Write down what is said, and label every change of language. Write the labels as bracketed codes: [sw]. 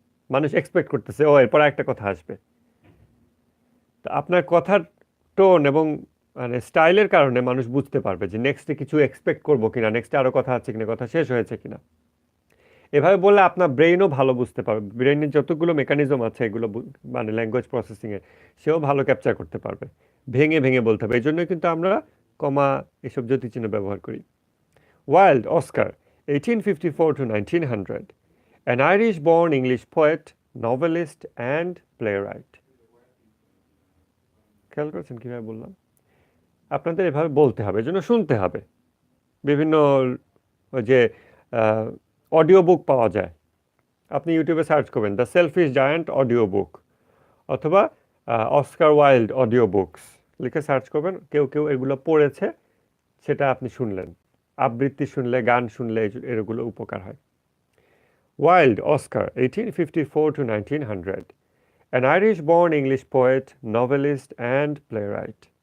[bn] মানুষ এক্সপেক্ট করতেছে ও এরপর একটা কথা আসবে। তো আপনার কথার টোন এবং মানে স্টাইলের কারণে মানুষ বুঝতে পারবে যে নেক্সটে কিছু এক্সপেক্ট করবো কিনা, নেক্সটে আরও কথা আছে কিনা, কথা শেষ হয়েছে কিনা। এভাবে বললে আপনার ব্রেইনও ভালো বুঝতে পারবে, ব্রেইনের যতগুলো মেকানিজম আছে এগুলো মানে ল্যাঙ্গুয়েজ প্রসেসিংয়ে, সেও ভালো ক্যাপচার করতে পারবে। ভেঙে ভেঙে বলতে হবে, এই জন্যই কিন্তু আমরা কমা এসব জ্যোতিচিহ্ন ব্যবহার করি। [en] Wilde, Oscar, 1854 to 1900, an Irish-born English poet, novelist, and playwright. [bn] খেয়াল করেছেন কীভাবে বললাম? আপনাদের এভাবে বলতে হবে, এজন্য শুনতে হবে। বিভিন্ন যে অডিও বুক পাওয়া যায়, আপনি ইউটিউবে সার্চ করবেন the shellfish giant audio book, অথবা অস্কার ওয়াইল্ড অডিও বুকস লিখে সার্চ করবেন। কেউ কেউ এগুলো পড়েছে, সেটা আপনি শুনলেন। আবৃত্তি শুনলে, গান শুনলে এগুলো উপকার হয়। [en] Wilde, Oscar, 1854 to 1900, an Irish-born English poet, novelist, and playwright.